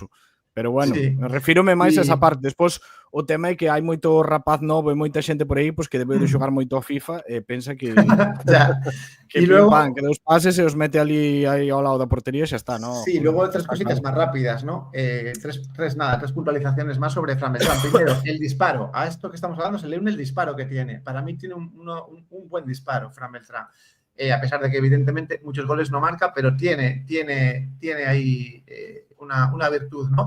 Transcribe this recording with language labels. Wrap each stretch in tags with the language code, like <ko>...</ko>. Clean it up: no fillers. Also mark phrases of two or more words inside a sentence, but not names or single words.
<gl>Pero bueno, refírome máis a esa parte. Despois, o tema é que hai moito rapaz novo e moita xente por aí pues, que debe de xogar moito a FIFA e pensa que que luego, que dos pases e os mete ali ao lado da portería e xa está,</gl> <es>¿no? Sí, luego tres cositas más rápidas, ¿no? Tres puntualizaciones más sobre Fran Beltrán. Primero, el disparo. A esto que estamos hablando se le une el disparo que tiene. Para mí tiene un buen disparo Fran Beltrán. A pesar de que evidentemente muchos goles no marca, pero tiene ahí una virtud, ¿no?</es>